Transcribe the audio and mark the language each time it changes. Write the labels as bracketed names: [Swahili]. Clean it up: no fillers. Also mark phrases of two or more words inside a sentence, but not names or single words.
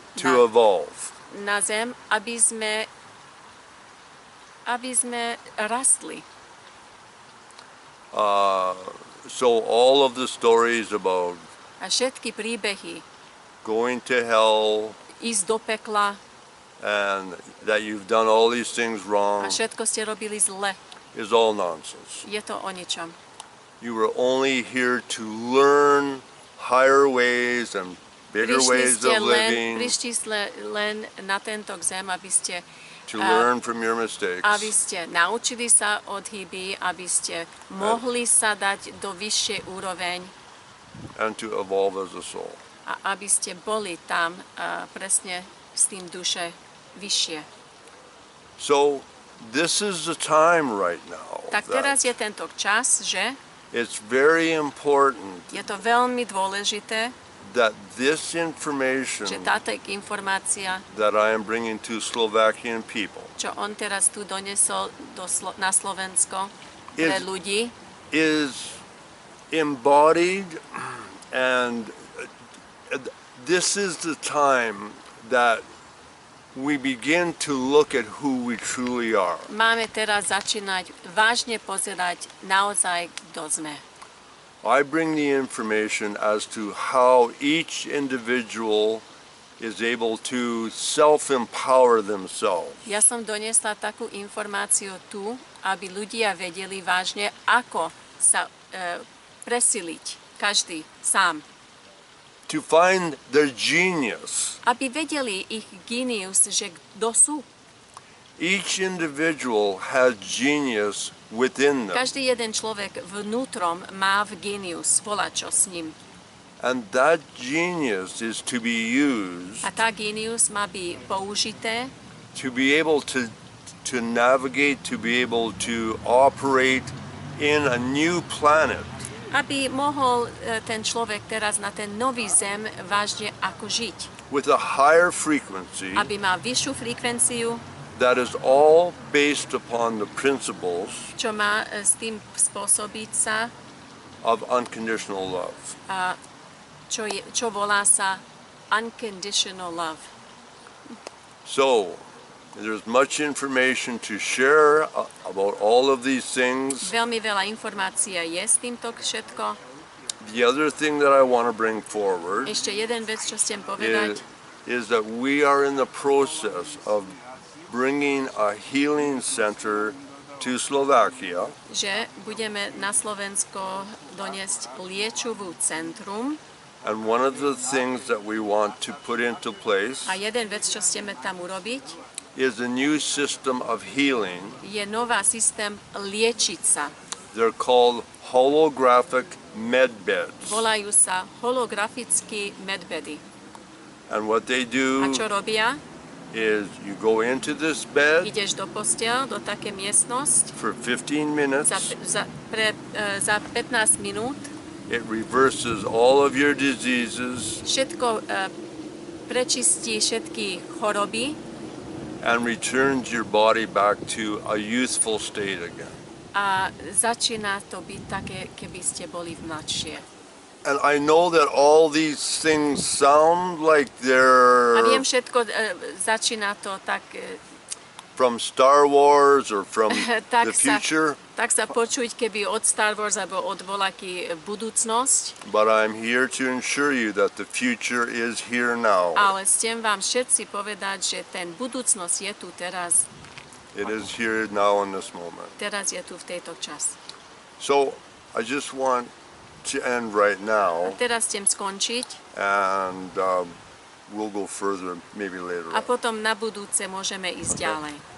[English] to evolve. [Slovak] na zem, aby sme rastli. [English] So all of the stories about [Slovak] A všetky príbehy, [English] going to hell [Slovak] ísť do pekla [English] and that you've done all these things [Slovak] a [English] wrong [Slovak] všetko ste robili zle, [English] is all nonsense. [Slovak] je to o ničom. [English] You were only here to learn higher ways and bigger ways of living, [Slovak] Prišli ste len na tento zem, aby ste [English] to learn from your mistakes. [Slovak] aby ste naučili sa od chyby, aby ste mohli sa dať do vyššej úroveň [English] and to evolve as a soul. [Slovak] a aby ste boli tam presne s tým duše vyššie. [English] So this is the time right now. [Slovak] Tak teraz je tento čas, že [English] It's very important [Slovak] je to veľmi dôležité, [English] that this information [Slovak] že táto informácia, [English] that I am bringing to Slovakian people [Slovak] čo on teraz tu donesol na Slovensko pre ľudí, [English] is embodied, and this is the time that we begin to look at who we truly are. [Slovak] máme teraz začínať vážne pozerať naozaj, kto sme. [English] I bring the information as to how each individual is able to self-empower themselves. [Slovak] Ja som doniesla takú informáciu tu, aby ľudia vedeli vážne, ako sa presiliť, každý sám. [English] To find their genius. [Slovak] Aby vedeli ich genius, že kto sú. [English] Each individual has genius within them. [Slovak] Každý jeden človek vnútrom má v genius, volačo s ním. [English] And that genius is to be used [Slovak] A tá genius má byť použité, [English] to be able to navigate, to be able to operate in a new planet. [Slovak] aby mohol ten človek teraz na ten nový zem vážne ako žiť. [English] With a higher frequency [Slovak] Aby mal vyššiu frekvenciu, [English] that is all based upon the principles [Slovak] čo má s tým spôsobiť sa, [English] of unconditional love. [Slovak] čo volá sa [English] unconditional love. So, there's much information to share about all of these things. [Slovak] Veľmi veľa informácií je s týmto všetko. [English] The other thing that I want to bring forward [Slovak] Ešte jeden vec, čo chcem povedať, [English] is that we are in the process of bringing a healing center to Slovakia. [Slovak] že budeme na Slovensko doniesť liečivú centrum. [English] And one of the things that we want to put into place [Slovak] A jeden vec, čo chceme tam urobiť, [English] is a new system of healing. [Slovak] je nová systém liečiť sa. [English] They're called holographic medbeds. [Slovak] Volajú sa holografické medbedy. [English] And what they [Slovak] A [English] do [Slovak] čo robia? [English] is you go into this bed [Slovak] Ideš do postiel, do také miestnosť, [English] for 15 minutes. [Slovak] za 15 minút [English] It reverses all of your diseases [Slovak] všetko prečistí všetky choroby [English] and returns your body back to a youthful state again. [Slovak] a začína to byť také, keby ste boli mladšie. [English] And I know that all these things sound like [Slovak] A [English] they're [Slovak] viem všetko, začína to tak, [English] from Star Wars or from [Slovak] tak [English] the future, [Slovak] tak sa počuť, keby od Star Wars alebo od voľaký budúcnosť, [English] but I'm here to ensure you that the future is here now. [Slovak] ale chcem vám všetci povedať, že ten budúcnosť je tu teraz. [English] It is here now in this moment. [Slovak] Teraz je tu v tejto čas. [English] So I just want to end right now, [Slovak] Teraz chcem skončiť [English] and we'll go further maybe later [Slovak] a [English] on. [Slovak] potom na budúce môžeme ísť ďalej.